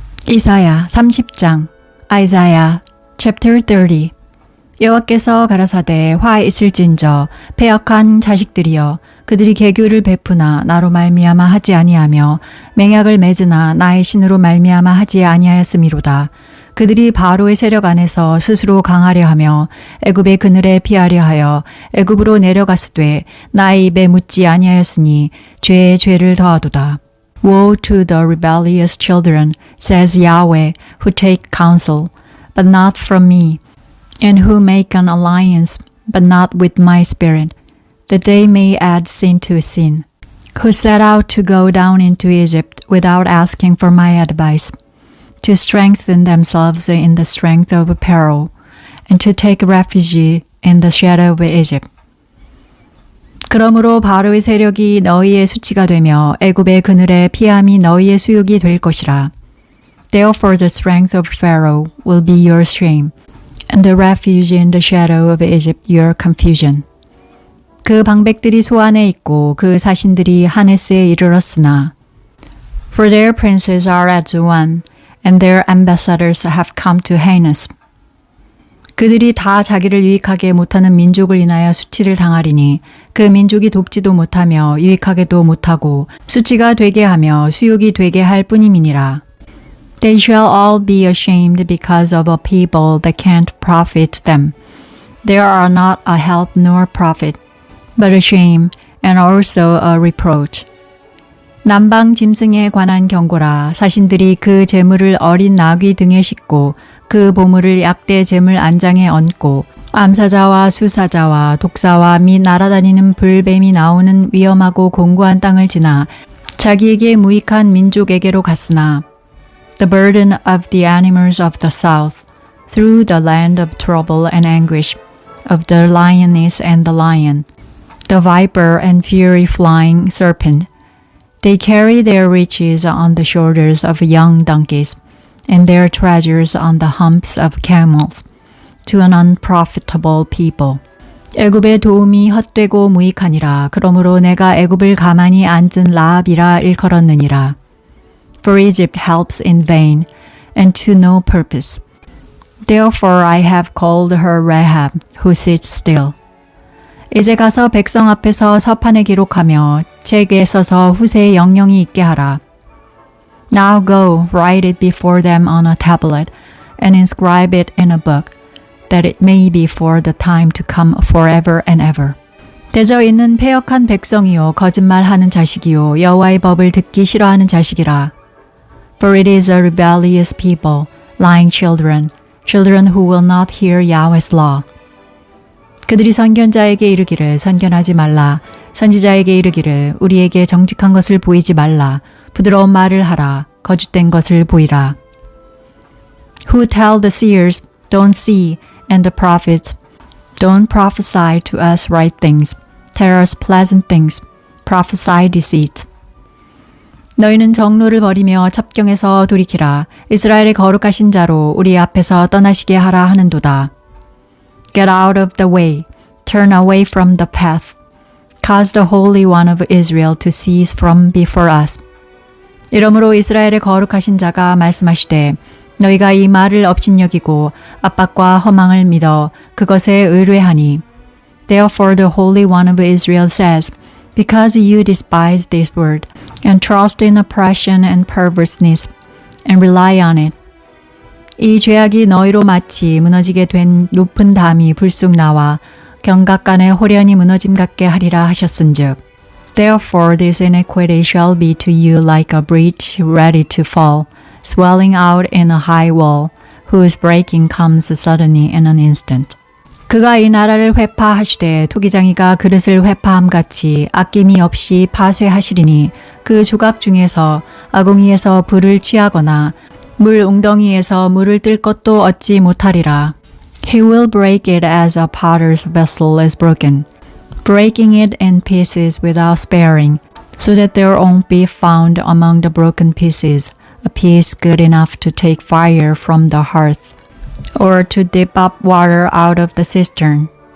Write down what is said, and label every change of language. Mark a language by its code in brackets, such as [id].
[ko] 이사야 30장 Isaiah30 여호와께서 가라사대 화 있을진저 패역한 자식들이여 그들이 계교를 베푸나 나로 말미암아 하지 아니하며 맹약을 맺으나 나의 신으로 말미암아 하지 아니하였음이로다. 그들이 바로의 세력 안에서 스스로 강하려 하며 애굽의 그늘에 피하려 하여 애굽으로 내려갔으되 나의 입에 묻지 아니하였으니 죄에 죄를 더하도다. [en] Woe to the rebellious children, says Yahweh, who take counsel, but not from me, and who make an alliance, but not with my spirit, that they may add sin to sin, who set out to go down into Egypt without asking for my advice, to strengthen themselves in the strength of Pharaoh, and to take refuge in the shadow of Egypt. [ko] 그러므로 바로의 세력이 너희의 수치가 되며 애굽의 그늘에 피함이 너희의 수욕이 될 것이라. [en] Therefore the strength of Pharaoh will be your shame, and the refuge in the shadow of Egypt your confusion. [ko] 그 방백들이 소안에 있고 그 사신들이 하네스에 이르렀으나 [en] For their princes are at Zoan, and their ambassadors have come to Hanes. [ko] 그들이 다 자기를 유익하게 못하는 민족을 인하여 수치를 당하리니 그 민족이 돕지도 못하며 유익하게도 못하고 수치가 되게 하며 수욕이 되게 할 뿐임이니라. [en] They shall all be ashamed because of a people that can't profit them. They are not a help nor profit, but a shame and also a reproach. [ko] 남방 짐승에 관한 경고라. 사신들이 그 재물을 어린 나귀 등에 싣고 그 보물을 약대 재물 안장에 얹고 암사자와 수사자와 독사와 및 날아다니는 불뱀이 나오는 위험하고 공고한 땅을 지나 자기에게 무익한 민족에게로 갔으나 [en] The burden of the animals of the south through the land of trouble and anguish of the lioness and the lion, the viper and fury flying serpent. They carry their riches on the shoulders of young donkeys, and their treasures on the humps of camels, to an unprofitable people. [ko] 애굽의 도움이 헛되고 무익하니라. 그러므로 내가 애굽을 가만히 앉은 라합이라 일컬었느니라. [en] For Egypt helps in vain, and to no purpose. Therefore I have called her Rahab, who sits still. [ko] 이제 가서 백성 앞에서 서판에 기록하며 책에 써서 후세에 영영이 있게 하라. [en] Now go, write it before them on a tablet, and inscribe it in a book, that it may be for the time to come forever and ever. [ko] 대저 있는 패역한 백성이요 거짓말하는 자식이요 여호와의 법을 듣기 싫어하는 자식이라. [en] For it is a rebellious people, lying children, children who will not hear Yahweh's law. [ko] 그들이 선견자에게 이르기를 선견하지 말라. 선지자에게 이르기를 우리에게 정직한 것을 보이지 말라. 부드러운 말을 하라. 거짓된 것을 보이라. [en] Who tell the seers, don't see, and the prophets, don't prophesy to us right things, tell us pleasant things, prophesy deceit. [ko] 너희는 정로를 버리며 첩경에서 돌이키라. 이스라엘의 거룩하신 자로 우리 앞에서 떠나시게 하라 하는도다. [en] Get out of the way, turn away from the path, cause the Holy One of Israel to cease from before us. [ko] 이러므로 이스라엘의 거룩하신 자가 말씀하시되 너희가 이 말을 업신여기고 압박과 허망을 믿어 그것에 의뢰하니 [en] Therefore the Holy One of Israel says, Because you despise this word, and trust in oppression and perverseness, and rely on it. [ko] 이 죄악이 너희로 마치 무너지게 된 높은 담이 불쑥 나와 경각간에 호련히 무너짐 같게 하리라 하셨은즉 [en] Therefore this iniquity shall be to you like a breach ready to fall, swelling out in a high wall, whose breaking comes suddenly in an instant. [ko] 그가 이 나라를 회파하시되 토기장이가 그릇을 회파함같이 아낌이 없이 파쇄하시리니 그 조각 중에서 아궁이에서 불을 취하거나 물 웅덩이에서 물을 뜰 것도 얻지 못하리라. [en] He will break it as a potter's vessel is broken, breaking it in pieces without sparing, so that there won't be found among the broken pieces a piece good enough to take fire from the hearth, or to dip up water out of the cistern.